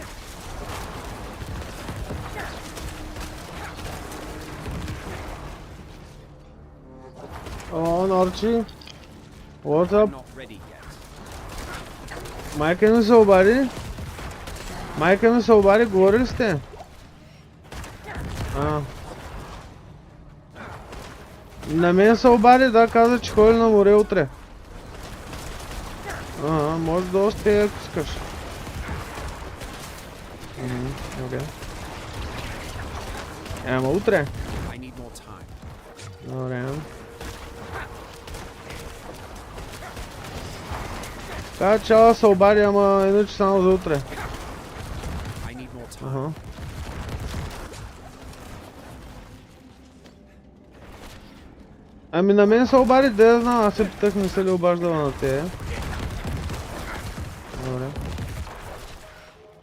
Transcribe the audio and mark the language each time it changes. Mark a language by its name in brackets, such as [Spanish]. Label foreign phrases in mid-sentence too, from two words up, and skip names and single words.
[English] On Archie. What's I'm up? not ready yet. [Bulgarian] Майка ми се обади. Майка ми се обади, говорили сте? На мен се обади, да, каза, че ходи на море утре. Може да още ако искаш. Окей. Ама утре. [English] I need more time. [Bulgarian] Добре. Така че се обади, ама иначе само за утре. [English] I need more time. [Bulgarian] Ами на мен се обади, да знам, аз се питах, не се ли обаждала на те. Добре.